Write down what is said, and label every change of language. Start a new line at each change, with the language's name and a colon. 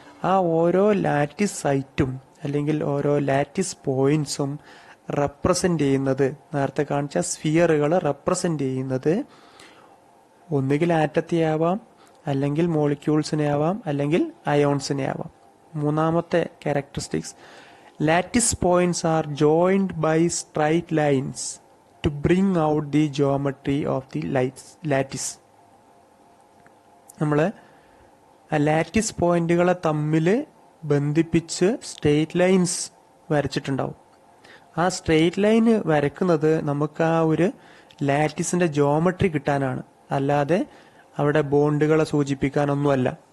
Malayalam: ആ ഓരോ ലാറ്റിസ് സൈറ്റും അല്ലെങ്കിൽ ഓരോ ലാറ്റിസ് പോയിന്റ്സും റെപ്രസെന്റ് ചെയ്യുന്നത്, നേരത്തെ കാണിച്ച സ്ഫിയറുകൾ റെപ്രസെന്റ് ചെയ്യുന്നത് ഒന്നുകിൽ ആറ്റത്തെ ആവാം, അല്ലെങ്കിൽ മോളിക്യൂൾസിനെ ആവാം, അല്ലെങ്കിൽ അയോൺസിനെ ആവാം. മൂന്നാമത്തെ characteristics,
English: lattice points are joined by straight lines to bring out the geometry of the lattice.
Malayalam: നമ്മൾ ലാറ്റിസ് പോയിന്റുകളെ തമ്മിൽ ബന്ധിപ്പിച്ച് സ്ട്രെയിറ്റ് ലൈൻസ് വരച്ചിട്ടുണ്ടാവും. ആ സ്ട്രെയിറ്റ് ലൈൻ വരക്കുന്നത് നമുക്ക് ആ ഒരു ലാറ്റിസിന്റെ ജോമെട്രി കിട്ടാനാണ്, അല്ലാതെ അവിടെ ബോണ്ടുകളെ സൂചിപ്പിക്കാനൊന്നുമല്ല.